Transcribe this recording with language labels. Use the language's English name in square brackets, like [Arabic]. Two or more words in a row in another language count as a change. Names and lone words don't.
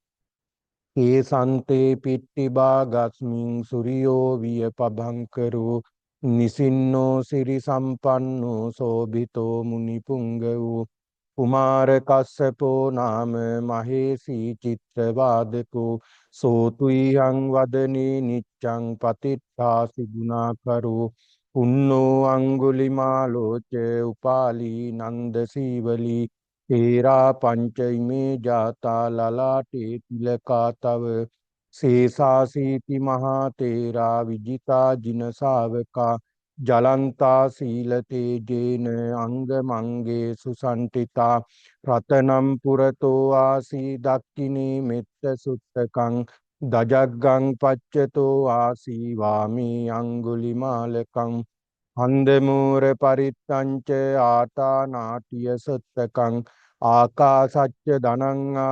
[Pali] ඒසන්තේ පිට්ටිභාගස්මින් සුරියෝ විය පභංකරෝ නිසින්නෝ සිරි සම්පන්නෝ සෝභිතෝ මුනි පුංගවෝ කුමාර කස්සපෝ නාම මහේසී චිත්‍රවාදකෝ සෝතුයං වදනේ නිච්ඡං පතිට්ඨාසි ගුණාකරෝ පුන්නෝ අංගුලිමාලෝ ච උපාලී නන්ද සීවලී තේරා පංච ඉමේ ජාතා ලලාටේ තිලකා තව සේසාසීති මහා තේරා විජිතා ජින ශාවකා ජලන්තා සීල තේජේන අංග මංගේ සුසන්තිතා රතනම් පුරතෝ ආසී දක්ඛිනේ මෙත්ත සුත්තකං දජග්ගං පච්චතෝ ආසී වාමී අංගුලිමාලකං හන්දමූර පරිත්තංච ආතා නාටිය සත්තකං ආකාසච්ච ධනං